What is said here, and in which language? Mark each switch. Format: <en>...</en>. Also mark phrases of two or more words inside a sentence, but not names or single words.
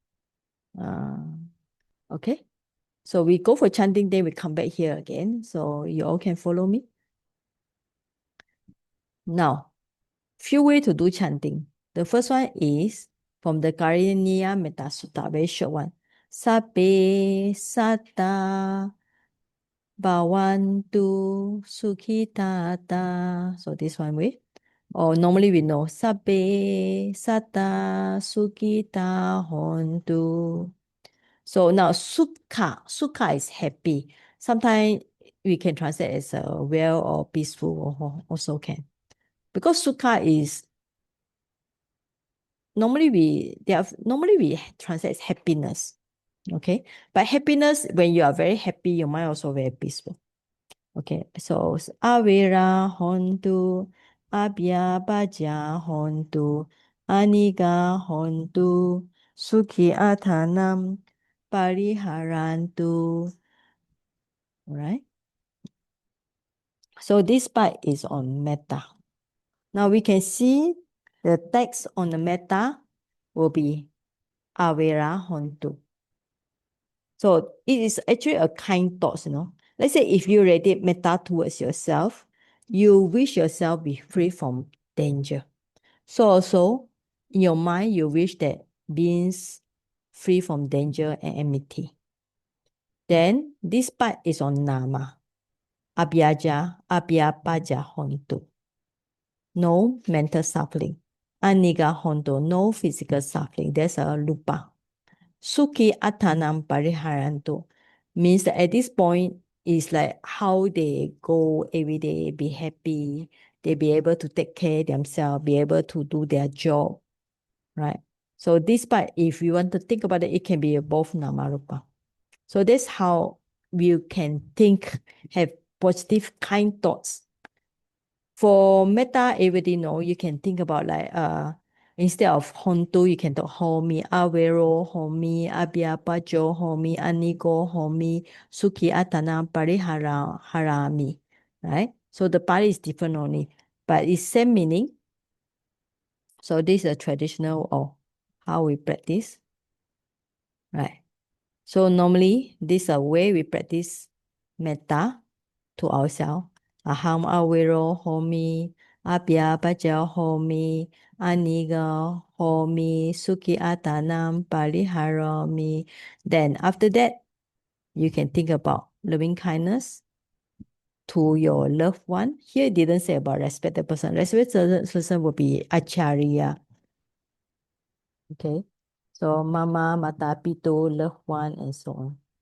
<en>Okay. So we go for chanting, then we come back here again. So you all can follow me. Now, few ways to do chanting. The first one is from the Karaniya Metta Sutta, very short one.</en> <pi>Sabbe satta bhavantu sukhitata.</pi> <en>So this one way. Or normally we know</en> <pi>Sabbe satta sukhita hontu.</pi> <en>So now sukha is happy. Sometimes we can translate as well or peaceful, or also can. Because sukha is normally we translate as happiness. Okay. But happiness, when you are very happy, your mind also very peaceful. Okay.</en> <pi>So avera hontu, abhya bhaja hontu, aniga hontu, sukhi athanam, pariharantu.</pi> <en>Right? So this part is on metta. Now we can see the text on the metta will be</en> <pi>avera hontu.</pi> <en>So it is actually a kind thought, Let's say if you radiate metta towards yourself, you wish yourself be free from danger. So also in your mind, you wish that beings free from danger and enmity. Then this part is on nama.</en> <pi>abhyapaja hontu.</pi> <en>No mental suffering.</en> <pi>Aniga hontu,</pi> <en>no physical suffering. There's a lupa.</en> <pi>Sukhi atanam pariharantu</pi> <en>means that at this point is like how they go every day, be happy, they be able to take care themselves, be able to do their job, right? So this part, if you want to think about it, it can be both namarupa. So that's how you can think, have positive, kind thoughts. For metta, everybody know you can think about like instead of hontu, you can talk</en> <pi>homi, avero, homi, abhyapajo, homi, anigo, homi, sukhi atana, parihara, harami, right?</pi> <en>So the pari is different only, but it's same meaning. So this is a traditional or how we practice, right? So normally this is a way we practice metta to ourselves.</en> <pi>Aham awero homi, abhyapaja homi, aniga homi, sukhi atanam pariharami.</pi> <en>Then after that, you can think about loving kindness to your loved one. Here it didn't say about respected person. Respected person will be acharya. Okay. So</en> <pi>mama, mata, pito,</pi> <en>loved one, and so on.</en>